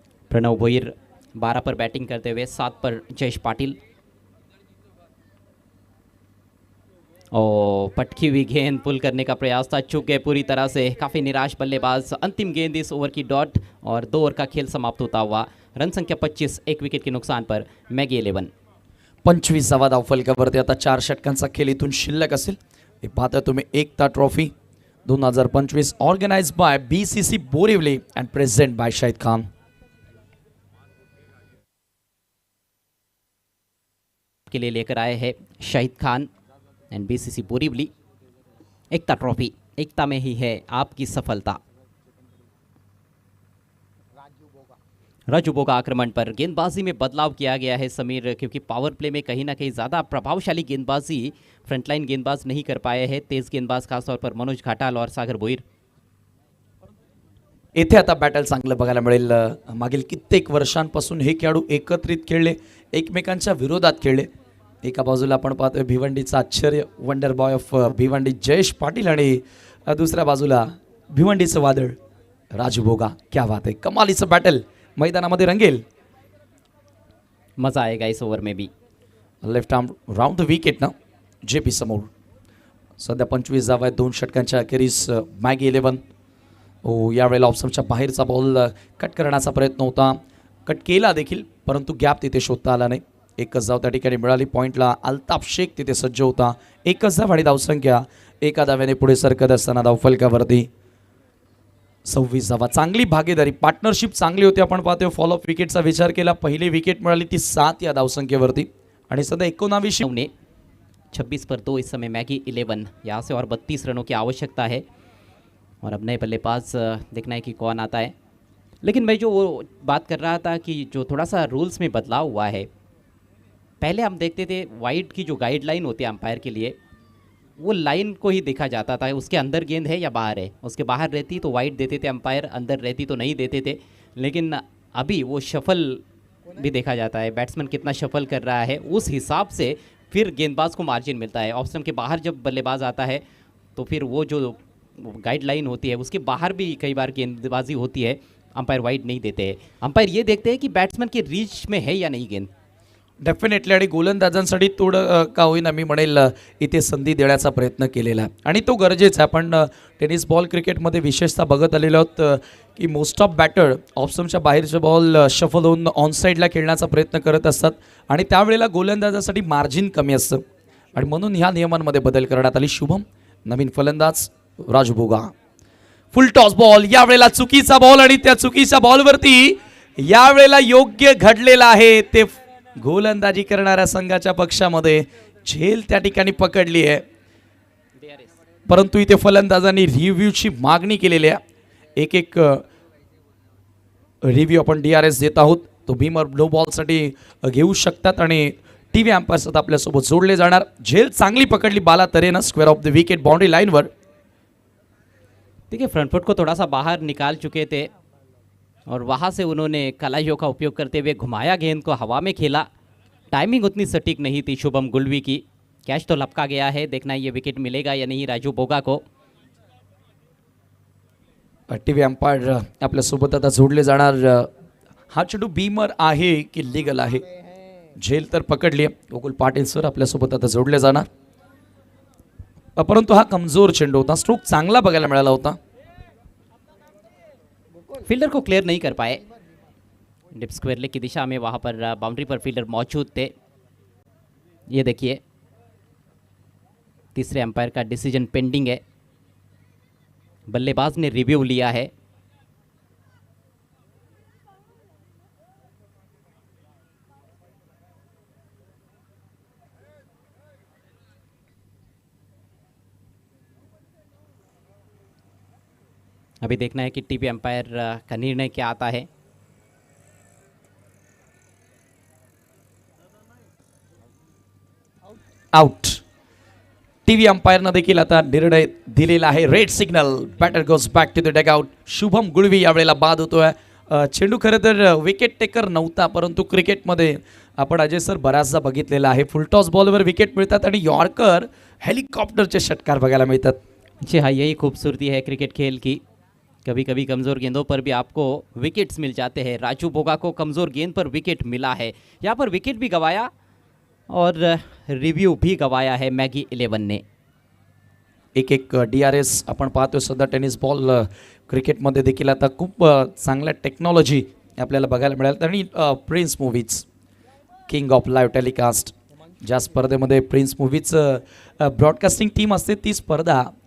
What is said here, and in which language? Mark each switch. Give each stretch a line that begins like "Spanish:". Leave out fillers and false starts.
Hindi: प्रणव भोईर 12 पर बैटिंग करते हुए, 7 पर जयेश पाटिल। और पटकी हुई गेंद पुल करने का प्रयास था, चूक गए पूरी तरह से, काफ़ी निराश बल्लेबाज। अंतिम गेंद इस ओवर की डॉट और 2 ओवर का खेल समाप्त होता हुआ। रन संख्या 25, 1 विकेट के नुकसान पर मैगी 11।
Marathi: 25 धावा धावफलकावरती आता 4 षटकांचा खेळ इथून शिल्लक असेल। हे पाहता तुम्ही एकता trophy 2025
English: organised by BCC Borivali and present by
Marathi: Shahid Khan.
Hindi: के लिए लेकर आए हैं Shahid Khan and BCC Borivali. Ekta trophy, एकता में ही है आपकी सफलता। राजू बोगा आक्रमण पर, गेंदबाजी में बदलाव किया गया है समीर, क्योंकि पावर प्ले में कहीं ना कहीं ज़्यादा प्रभावशाली गेंदबाजी फ्रंटलाइन गेंदबाज नहीं कर पाए हैं। तेज गेंदबाज खासतौर पर मनोज घाटाल और सागर भोईर।
Marathi: येथे आता बॅटल चांगलं बघायला मिळेल। मागील कित्येक वर्षांपासून हे खेळाडू एकत्रित खेळले, एकमेकांच्या विरोधात खेळले। एका बाजूला आपण पाहतोय भिवंडीचा आश्चर्य,
English: wonder boy of Bhiwandi
Marathi: Jayesh Patil, आणि दुसऱ्या बाजूला भिवंडीचं वादळ राजू बोगा।
Hindi: क्या बात
Marathi: आहे, कमालीचं बॅटल मैदानामध्ये रंगेल।
Hindi: मज़ा आएगा इस ओवर में भी।
English: Left arm round the wicket ना JP समोर।
Marathi: सध्या 25 धावा आहेत 2 षटकांच्या अखेरीस मॅगी 11। यावेळेला ऑप्शनच्या बाहेरचा बॉल कट करण्याचा प्रयत्न होता, कट केला देखील, परंतु गॅप तिथे शोधता आला नाही। एकच धाव त्या ठिकाणी मिळाली, पॉईंटला अल्ताफ शेख तिथे सज्ज होता। एकच धाव आणि धावसंख्या एका धाव्याने पुढे सरकत असताना धावफलकावरती 26 धावा। चांगली भागीदारी, पार्टनरशिप चांगली होती। आपण पाहतोय फॉलोअप विकेटचा विचार केला, पहिली विकेट मिळाली ती 7 या धावसंख्येवरती, आणि सध्या 19
Hindi: ने 26 पर 2 इस समय मैगी 11। यहाँ से और 32 रनों की आवश्यकता है, और अब नए बल्लेबाज देखना है कि कौन आता है। लेकिन मैं जो वो बात कर रहा था कि जो थोड़ा सा रूल्स में बदलाव हुआ है, पहले हम देखते थे वाइड की जो गाइडलाइन होती है अंपायर के लिए, वो लाइन को ही देखा जाता था, उसके अंदर गेंद है या बाहर है। उसके बाहर रहती तो वाइड देते थे अंपायर, अंदर रहती तो नहीं देते थे। लेकिन अभी वो शफल भी देखा जाता है, बैट्समैन कितना शफल कर रहा है, उस हिसाब से फिर गेंदबाज को मार्जिन मिलता है। ऑफ स्टंप के बाहर जब बल्लेबाज आता है तो फिर वो जो गाइडलाइन होती है उसके बाहर भी कई बार गेंदबाजी होती है, अंपायर वाइड नहीं देते हैं। अंपायर ये देखते हैं कि बैट्समैन के रीच में है या नहीं गेंद।
Marathi: डेफिनेटली, आणि गोलंदाजांसाठी थोडं का होईना मी म्हणेल इथे संधी देण्याचा प्रयत्न केलेला आहे, आणि तो गरजेचा आहे। आपण टेनिस बॉल क्रिकेटमध्ये विशेषतः बघत आलेलो आहोत की
English: most of batter
Marathi: ऑफस्टंपच्या बाहेरचे बॉल शफल होऊन ऑन साईडला खेळण्याचा प्रयत्न करत असतात, आणि त्यावेळेला गोलंदाजासाठी मार्जिन कमी असतं। आणि म्हणून ह्या नियमांमध्ये बदल करण्यात आली. शुभम नवीन फलंदाज राजू बोगा. फुल टॉस बॉल, यावेळेला चुकीचा बॉल आणि त्या चुकीच्या बॉलवरती यावेळेला योग्य घडलेला आहे ते गोलंदाजी करणाऱ्या संघाच्या पक्षामध्ये झेल त्या ठिकाणी पकडली आहे. परंतु इथे फलंदाजांनी रिव्ह्यूची मागणी केलेली आहे. एक रिव्ह्यू आपण DRS देत आहोत. तो भीमर नो बॉलसाठी घेऊ शकतात आणि टीव्ही अंपायर्स आता आपल्यासोबत जोडले जाणार. झेल चांगली पकडली बाला तरेनं square of the wicket boundary लाइनवर.
Hindi: देखिए फ्रंट फुट को थोड़ा सा बाहर निकाल चुके थे और वहाँ से उन्होंने कलाइयों का उपयोग करते हुए घुमाया, गेंद को हवा में खेला. टाइमिंग उतनी सटीक नहीं थी शुभम गुलवी की. कैच तो लपका गया है, देखना ये विकेट मिलेगा या नहीं राजू बोगा को.
Marathi: टीव्ही अंपायर आपल्यासोबत आता जोडले जाणार. हा चेंडू बीमर आहे की लिगल आहे? झेल तर पकडली आहे. गोकुल पाटील सर आपल्यासोबत आता जोडले जाणार. परंतु हा कमजोर चेंडू होता. स्ट्रोक चांगला बघायला मिळाला होता.
Hindi: फील्डर को क्लियर नहीं कर पाए. डिप स्क्वायर लेग की दिशा में वहाँ पर बाउंड्री पर फील्डर मौजूद थे. ये देखिए तीसरे अंपायर का डिसीजन पेंडिंग है. बल्लेबाज ने रिव्यू लिया है. अभी देखना है कि टीवी अंपायर का निर्णय क्या आता है. आउट.
Marathi: टीव्ही अंपायरनं देखील आता निर्णय दिलेला आहे. Red signal.
English: Batter goes back to the dugout.
Marathi: Shubham गुळवी यावेळेला बाद होतोय. चेंडू खरं तर विकेट टेकर नव्हता, परंतु क्रिकेटमध्ये आपण अजय सर बऱ्याचदा बघितलेला आहे फुलटॉस बॉलवर विकेट मिळतात आणि यॉर्कर हेलिकॉप्टरचे षटकार बघायला मिळतात.
Hindi: जी हाँ, यही खूबसूरती है क्रिकेट खेल की. कभी कभी कमज़ोर गेंदों पर भी आपको विकेट्स मिल जाते हैं. राजू बोगा को कमज़ोर गेंद पर विकेट मिला है. यहाँ पर विकेट भी गंवाया और रिव्यू भी गंवाया है मैगी 11 ने.
Marathi: एक DRS आपण पाहतोय सध्या. टेनिस बॉल क्रिकेटमध्ये देखील आता खूप चांगल्या टेक्नॉलॉजी आपल्याला बघायला मिळाल्या. आणि prince movies king of live telecast ज्या स्पर्धेमध्ये प्रिन्स मूवीजचं ब्रॉडकास्टिंग टीम असते ती स्पर्धा